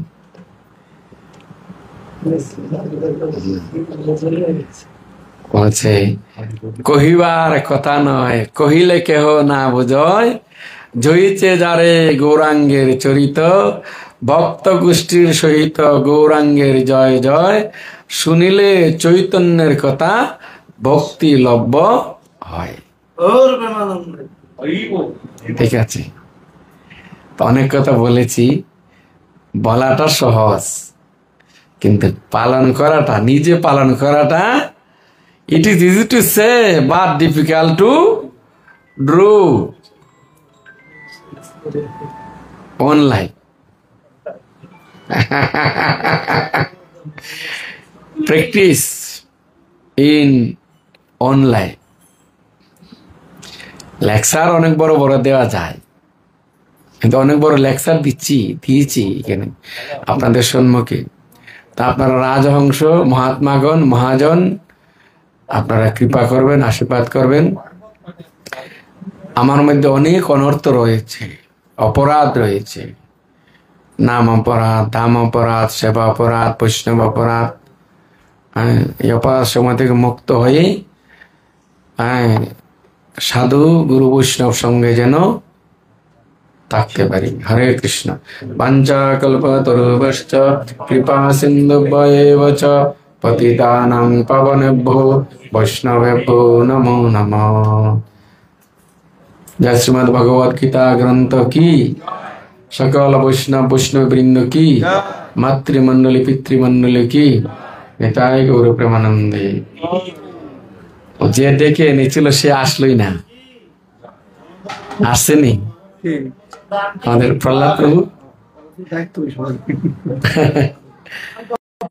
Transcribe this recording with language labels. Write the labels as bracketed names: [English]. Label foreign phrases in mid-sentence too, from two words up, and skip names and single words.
[Bangla] বলছে কহিবার কথা নয়, কহিলে কেহ না বুঝয়, জয়িছে যারে গৌরাঙ্গের চরিত, ভক্ত গোষ্ঠীর সহিত গৌরাঙ্গের জয় জয়, শুনিলে চৈতন্যের কথা ভক্তি লভ্য হয়। ঠিক আছে, অনেক কথা বলেছি, বলাটা সহজ, কিন্তু পালন করাটা, নিজে পালন করাটা, [English] it is easy to say but difficult to do online. Practice in online. [Bangla] লেকচার অনেক বড় বড় দেওয়া যায়, কিন্তু অনেক বড় লেকচার দিয়েছি এখানে আপনাদের সম্মুখে। তা আপনারা রাজহংস, মহাত্মাগণ, মহাজন, আপনারা কৃপা করবেন, আশীর্বাদ করবেন। আমার মধ্যে অনেক অনর্থ রয়েছে, অপরাধ রয়েছে, নাম অপরাধ, দাম অপরাধ, সেবা অপরাধ, বৈষ্ণব অপরাধ। এই অপরাধ সময় থেকে মুক্ত হয়ে সাধু গুরু বৈষ্ণব সঙ্গে যেন থাকতে পারি। হরে কৃষ্ণ। [Sanskrit] বাঞ্ছা কল্পতরুভ্যশ্চ কৃপা সিন্ধুভ্যেব চ পতিতানাং পাবনেভ্যো বৈষ্ণবেভ্যো নমো নমঃ। [Bangla] জয় শ্রীমদ্ ভগবদ গীতা গ্রন্থ কি, সকল বৈষ্ণব বৃন্দ কি, মাতৃমণ্ডলী পিতৃমণ্ডলী কি, এটাই গৌর প্রেমানন্দে। যে ডেকে এনেছিল সে আসলোই না, আসেনি আমাদের প্রহ্লাদ প্রভু।